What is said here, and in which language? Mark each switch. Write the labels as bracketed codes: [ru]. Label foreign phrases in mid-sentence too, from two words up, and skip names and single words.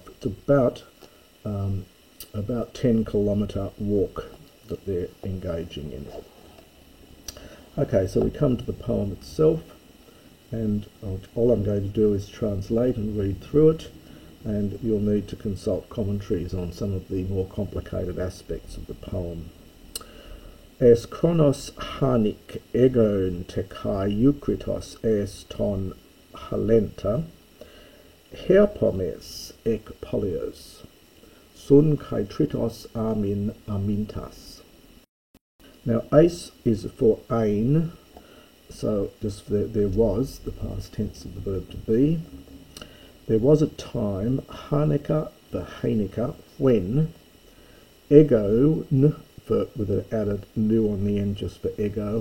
[en] It's about 10-kilometre walk that they're engaging in. Okay, so we come to the poem itself, and all I'm going to do is translate and read through it, and you'll need to consult commentaries on some of the more complicated aspects of the poem. [el] Ἦς χρόνος ἁνίκ᾽ ἐγών τε καὶ Εὔκριτος ἐς τὸν Ἅλεντα, εἵρπομες ἐκ πόλιος, σὺν καὶ τρίτος ἄμμιν Ἀμύντας. [en] Now, ace is for ain, so just there was, the past tense of the verb to be. There was a time, hanika, the hanika, when, ego, with an added nu on the end just for ego.